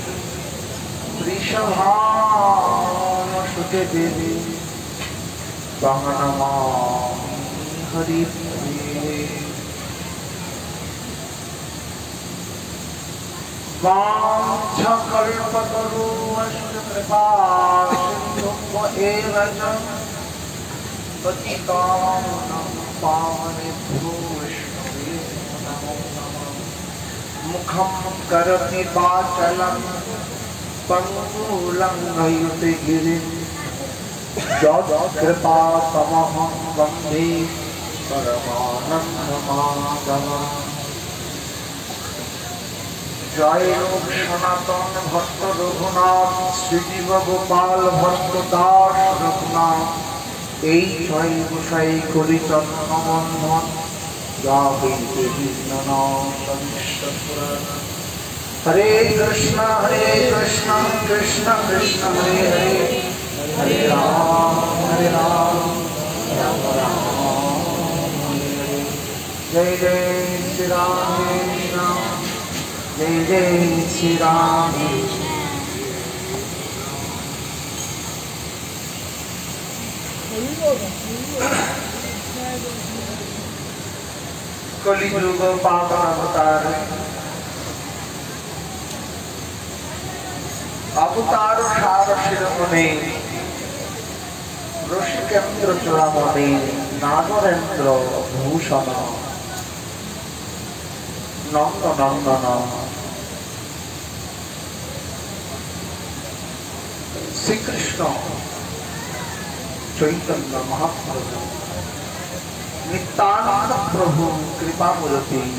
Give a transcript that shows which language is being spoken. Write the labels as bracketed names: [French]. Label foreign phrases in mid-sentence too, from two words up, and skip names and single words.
[Sanskrit] वृषभानुसुते देवी त्वां नमामि हरिप्रिये वाञ्छाकल्पतरुश्च कृपासिन्धुभ्यो एव च पतितानां पावनेभ्यो वैष्णवेभ्यो नमो नमः। मुखं करोमि वाचालं पङ्गुलं लङ्घयते गिरिं यत्कृपातमहं वन्दे परमानन्दमाधवम्। जय लोक सनातन भक्त रघुनाथ श्रीजीव गोपाल भक्त दास रघुनाथ [Bangla] এই ছয় গোসাই করি চন্দ্রবন্ধন যাবে [Sanskrit] হরে কৃষ্ণ কৃষ্ণ কৃষ্ণ হরে হরে হরে রাম রাম রাম হরে হরে। जय जय श्री राम जय जय श्री राम। कलियुग पावन अवतार अवतार सार शिरोमणि ऋषिकेन्द्र चूड़ामणि नागरेन्द्र भूषण नंद नंदन श्री कृष्ण चैतन्य महाप्रभु नित्यानंद प्रभु कृपामूर्ति